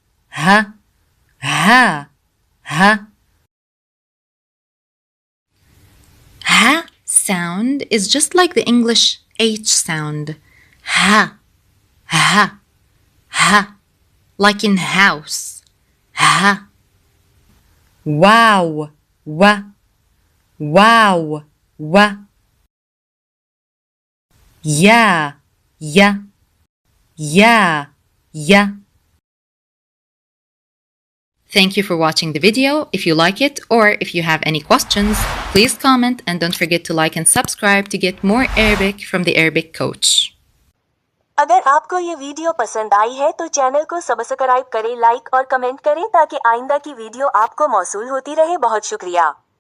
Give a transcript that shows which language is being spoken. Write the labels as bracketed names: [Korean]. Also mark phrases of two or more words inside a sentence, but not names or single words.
[English] Ha sound is just like the English H sound. Ha. Like in house. Ha. Wow. Wa. Ya. Thank you for watching the video. If you like it or if you have any questions, please comment and don't forget to like and subscribe to get more Arabic from the Arabic Coach. [Urdu] اگر آپ کو یہ ویڈیو پسند آئی ہے تو چینل کو سبسکرائب کریں، لائک اور کمنٹ کریں تاکہ آئندہ کی ویڈیو آپ کو موصول ہوتی رہے. بہت شکریہ.